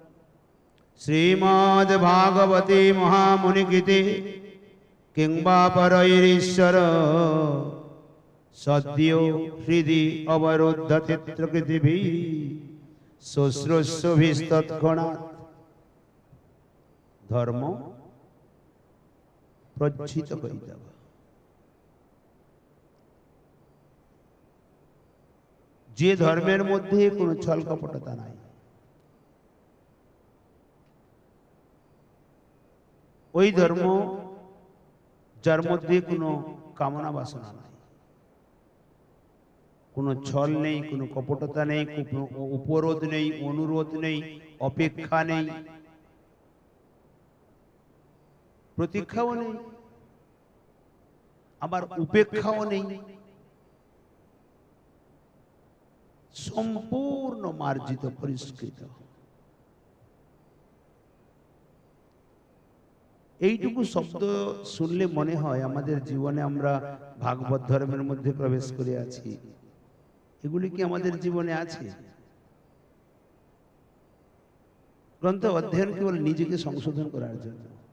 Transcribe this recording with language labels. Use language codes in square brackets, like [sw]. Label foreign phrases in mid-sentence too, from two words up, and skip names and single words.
[sa] श्रीमद्भागवते महामुनिकृते किं वा परैरीश्वर सद्यो हृदि अवरुद्धते प्रकृतिभिः शुश्रूषुभिस्तत्क्षणात्। धर्म प्रज्जित कैतव, [bn] যে ধর্মের মধ্য কোনো ছল কপটতা নাই, ওই ধর্ম যার মধ্য কোনো কামনা বাসনা নাই, কোনো ছল নহীঁ, কোনো কপটতা নহীঁ, কোনো উপরোধ নহীঁ, অনুরোধ নহীঁ, অপেক্ষা নহীঁ, প্রতীক্ষাও নহীঁ, আবার উপেক্ষাও নহীঁ, সম্পূর্ণ মার্জিত পরিষ্কৃত। এইটুকু শব্দ শুনলে মনে হয় আমাদের জীবনে আমরা ভাগবত ধর্মের মধ্যে প্রবেশ করে আছি। এগুলি কি আমাদের জীবনে আছে? গ্রন্থ অধ্যয়ন কেবল নিজেকে সংশোধন করার জন্য।